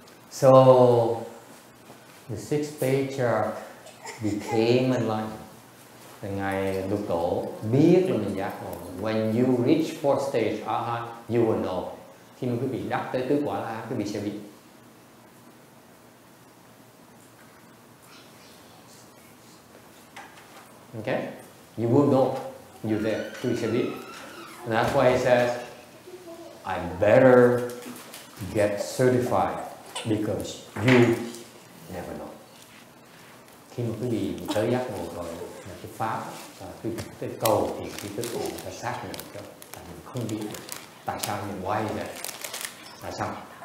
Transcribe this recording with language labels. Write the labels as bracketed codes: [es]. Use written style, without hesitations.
[en] So the sixth patriarch became enlightened. [vi] Ngài Lục Tổ biết là mình giác ngộ. [en] When you reach fourth stage Arhat, you will know. [vi] Khi mà quý vị đắc tới tứ quả La, quý vị sẽ biết. [en] Okay? You will know. You're there. [vi] Quý vị sẽ biết. [en] And that's why he says, I better get certified because you never know. [vi] Khi mà quý vị tới giác ngộ rồi, là cái pháp, cái cầu thì cái tức của ta xác nhận cho, tại mình không biết tại sao mình quay vậy, tại sao?